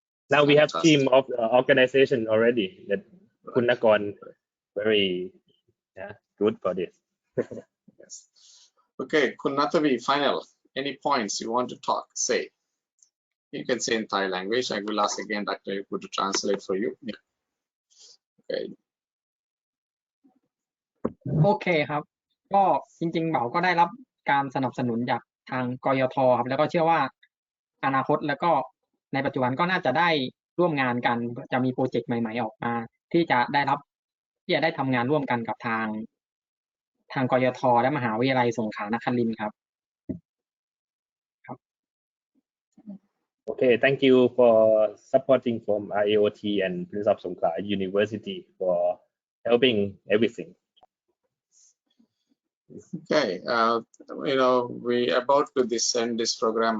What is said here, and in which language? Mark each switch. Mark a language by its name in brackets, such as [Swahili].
[English] Now we have team of organization already. That Kunakon very good for this. Yes. Okay, Kun Natavi, final. any points you want to say? You can say in Thai language. I will ask again Dr. Yaku to translate for you. Yeah. Okay. [Thai] โอเคครับก็จริงๆเหมาก็ได้รับการสนับสนุนจากทางกยทครับแล้วก็เชื่อว่าอนาคตแล้วก็ในปัจจุบันก็น่าจะได้ร่วมงานกันจะมีโปรเจกต์ใหม่ๆออกมาที่จะได้ทำงานร่วมกันกับทางกยทและมหาวิทยาลัยสงขลานครินทร์ครับ [English] Okay, thank you for supporting from IAOT and Prince of Songkla University for helping everything. Okay, we about to end this program.